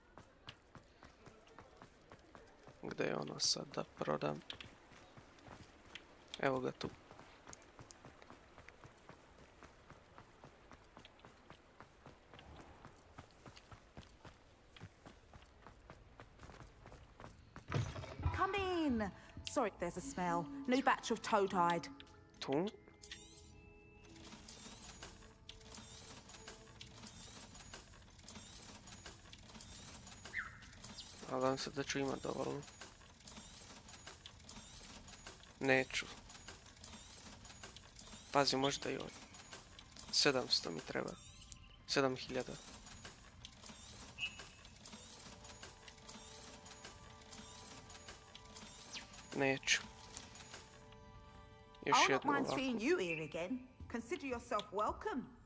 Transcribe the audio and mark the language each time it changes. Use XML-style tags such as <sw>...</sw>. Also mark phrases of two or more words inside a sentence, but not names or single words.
<hr>Gdje je ona sad da prodam? Evo ga tu.</hr> <en>Come in. Sorry, there's a smell. New batch of toad-hide.</en> <hr>Tu? Nadam se da ću imat dovoljno. Neću. Pazi, možda i ovo. 700 mi treba. 7000. Neću. Još</hr> <en>I'll not</en> <hr>jednu</hr> <en>mind</en> <hr>ovako.</hr> <en>seeing you here again. Consider yourself welcome.</en>